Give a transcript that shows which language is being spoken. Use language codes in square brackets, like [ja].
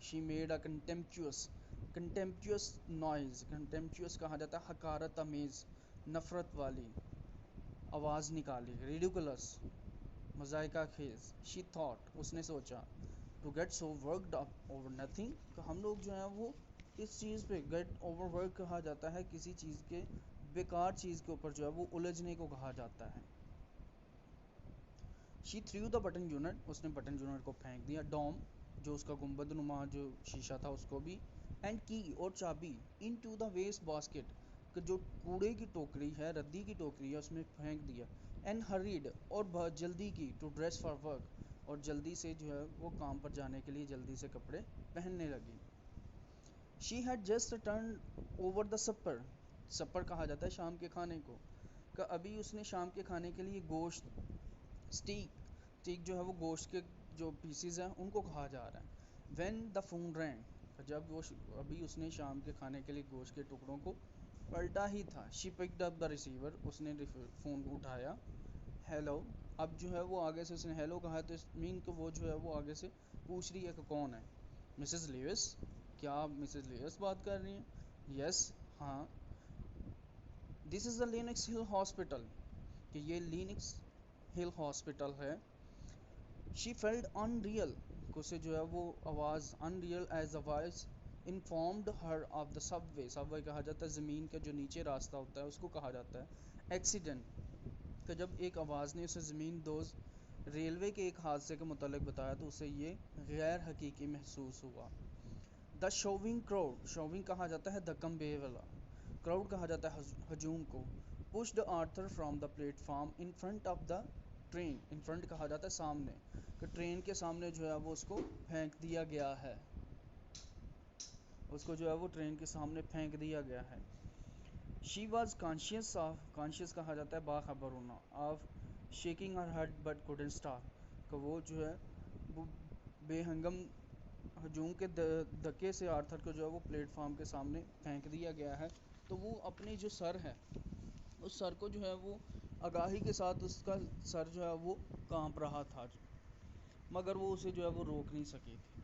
[en] She made a contemptuous noise. [ur] Contemptuous کہا جاتا ہے حقارت آمیز, نفرت والی آواز نکالی. [en] Ridiculous. [ur] مذائقہ خیز. [en] She thought. [ur] اس نے سوچا. [en] To get so worked up over nothing. [ur] کہ ہم لوگ جو ہیں وہ اس چیز پہ [en] get over work [ur] کہا جاتا ہے کسی چیز کے بیکار چیز کے اوپر جو ہے وہ الجھنے کو کہا جاتا ہے. [en] She threw the button unit. [ur] اس نے بٹن یونٹ کو پھینک دیا. [en] Dome. [ur] جو اس کا گنبد نما جو شیشہ تھا اس کو بھی. [en] And key. [ur] اور چابی. [en] Into the waste basket. [ur] کہ جو کوڑے کی ٹوکری ہے, ردی کی ٹوکری ہے, اس میں پھینک دیا. [en] And hurried. [ur] اور بہت جلدی کی. [en] To dress for work. [ur] اور جلدی سے جو ہے وہ کام پر جانے کے لیے جلدی سے کپڑے پہننے لگی. [en] She had just turned over the supper. [ur] supper کہا جاتا ہے شام کے کھانے کو. کہ ابھی اس نے شام کے کھانے کے لیے گوشت اسٹیک جو ہے وہ گوشت کے جو پیسز ہیں ان کو کہا جا رہا ہے. [en] When the phone rang. [ur] جب وہ ابھی اس نے شام کے کھانے کے لیے گوشت کے ٹکڑوں کو پلٹا ہی تھا. [en] She picked up the receiver. [ur] اس نے فون اٹھایا. Hello. اب جو ہے وہ آگے سے اس نے ہیلو کہا تو اس مین کہ وہ جو ہے وہ آگے سے پوچھ رہی ہے کہ کون ہے. Mrs Lewis. کیا آپ مسز لیوس بات کر رہی ہیں. [en] Yes. [ur] ہاں. [en] This is the Lenox Hill hospital. [ur] کہ یہ لینکس ہل ہاسپٹل ہے. [en] She felt unreal. [ur] اسے جو ہے وہ آواز [en] unreal as a voice informed her of the subway. [ur] subway کہا جاتا ہے زمین کا جو نیچے راستہ ہوتا ہے اس کو کہا جاتا ہے accident. کہ جب ایک آواز نے اسے زمین دوز ریلوے کے ایک حادثے کے متعلق بتایا تو اسے یہ غیر حقیقی محسوس ہوا. [en] The shoving crowd. [ur] shoving کہا جاتا ہے دھکم بے والا. crowd کہا جاتا ہے ہجوم کو. [en] pushed Arthur from the platform in front of the train. [ur] in front کہا جاتا ہے سامنے. کہ ٹرین کے سامنے جو ہے وہ اس کو پھینک دیا گیا ہے. اس کو جو ہے وہ ٹرین کے سامنے پھینک دیا گیا ہے. [en] She was conscious [ur] کہا جاتا ہے باخبر ہونا. [en] of shaking her head but couldn't stop. [ur] کہ وہ جو ہے وہ بے ہنگم ہجوم کے دھکے سے آرتھر کو جو ہے وہ پلیٹ فارم کے سامنے پھینک دیا گیا ہے. تو وہ اپنی جو سر ہے اس سر کو جو ہے وہ آگاہی کے ساتھ اس کا سر جو ہے وہ کانپ رہا تھا, مگر وہ اسے جو ہے وہ روک نہیں سکی تھی.